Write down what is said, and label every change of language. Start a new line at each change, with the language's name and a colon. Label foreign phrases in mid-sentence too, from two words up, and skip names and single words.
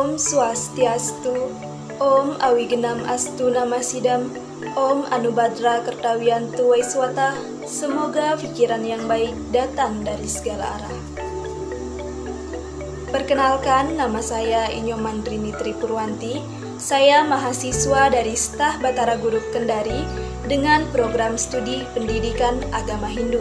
Sanskrit: Swastiastu, Om Awigenam Astu Namasidam, Om Anubhadra Kertawiantu Waiswata.
Indonesian: Semoga pikiran yang baik datang dari segala arah. Perkenalkan, nama saya Inyoman Rini Tripurwanti. Saya mahasiswa dari Stah Batara Guru Kendari dengan program studi Pendidikan Agama Hindu.